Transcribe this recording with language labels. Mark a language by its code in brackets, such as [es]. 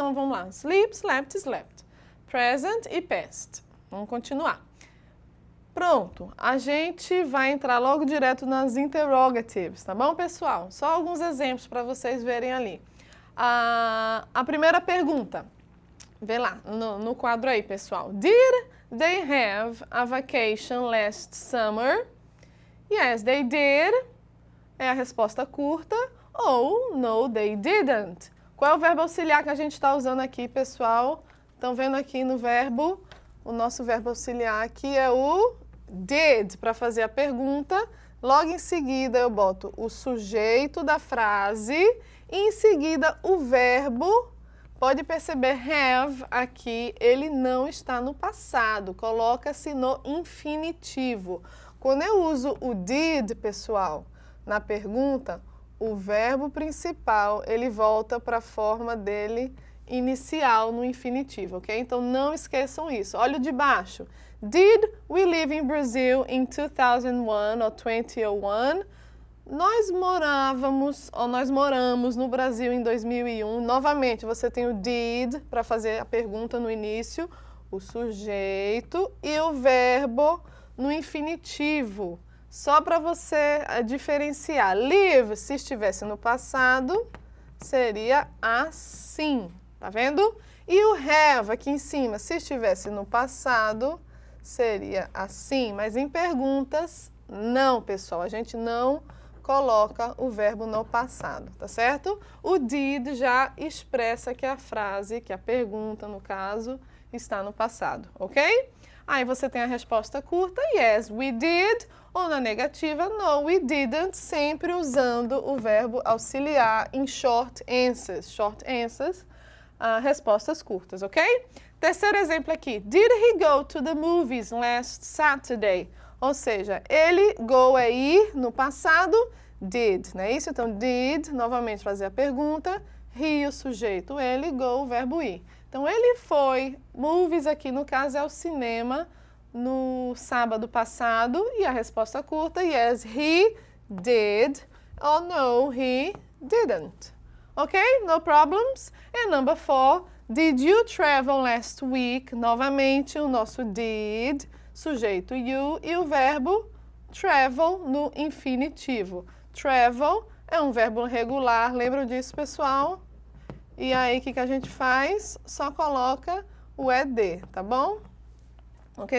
[pt] Então vamos lá. [en] Sleep, slept, slept. [pt] Present e past. Vamos continuar. Pronto, a gente vai entrar logo direto nas interrogatives, tá bom, pessoal? Só alguns exemplos para vocês verem ali. A primeira pergunta, vê lá no quadro aí, pessoal. [en] Did they have a vacation last summer? Yes, they did. [pt] É a resposta curta. [en] Ou no, they didn't. [pt] Qual é o verbo auxiliar que a gente está usando aqui, pessoal? Estão vendo aqui no verbo, o nosso verbo auxiliar aqui é o did, para fazer a pergunta. Logo em seguida eu boto o sujeito da frase e em seguida o verbo. Pode perceber, have aqui, ele não está no passado, coloca-se no infinitivo. Quando eu uso o did, pessoal, na pergunta, o verbo principal, ele volta para a forma dele inicial no infinitivo, ok? Então não esqueçam isso. Olha o de baixo. [en] Did we live in Brazil in 2001 or 2001? [pt] Nós moramos no Brasil em 2001. Novamente, você tem o did para fazer a pergunta no início, o sujeito e o verbo no infinitivo. Só para você diferenciar. Live, se estivesse no passado, seria assim. Tá vendo? E o have aqui em cima, se estivesse no passado, seria assim. Mas em perguntas, não, pessoal. A gente não coloca o verbo no passado, tá certo? O did já expressa que a frase, que a pergunta, no caso, está no passado, ok? Aí você tem a resposta curta, [en] yes, we did, [pt] ou na negativa, [en] no, we didn't, [pt] sempre usando o verbo auxiliar em short answers. [en] Short answers, [pt] respostas curtas, ok? Terceiro exemplo aqui, [en] did he go to the movies last Saturday? [pt] Ou seja, ele, go é ir, no passado, did, não é isso? Então, did, novamente fazer a pergunta, he, o sujeito, ele, go, o verbo ir. Então, ele foi, movies aqui no caso é o cinema, no sábado passado, e a resposta curta, [en] yes, he did, or no, he didn't. Ok? No problems. And number 4, did you travel last week? [pt] Novamente, o nosso did, sujeito you e o verbo travel no infinitivo. Travel é um verbo regular, lembram disso, pessoal? E aí, o que a gente faz? Só coloca o ED, tá bom? Ok?